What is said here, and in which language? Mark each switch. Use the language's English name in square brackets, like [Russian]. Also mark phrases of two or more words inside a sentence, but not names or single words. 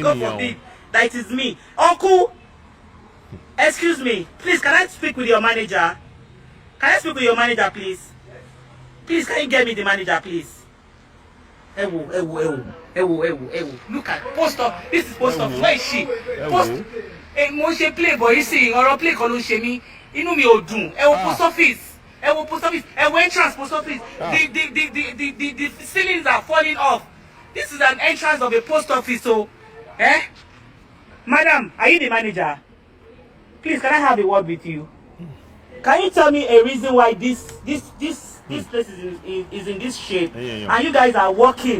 [English] God forbid that it is me. Uncle, excuse me. Please, can I speak with your manager? Can I speak with your manager, please? Please, can you get me the manager, please? Look at post office. This is post office. Where is she? Post. [Yoruba] Mo ṣe [English] play boy, you see, [Yoruba] ọ̀rọ̀ play kan ló ṣe mí. Inú mi ò dùn. [English] Post office. Post office. Entrance post office. The ceilings are falling off. This is an entrance of a post office. So, Madam, are you the manager? Please, can I have a word with you? Can you tell me a reason why this place is in this shape and you guys are working?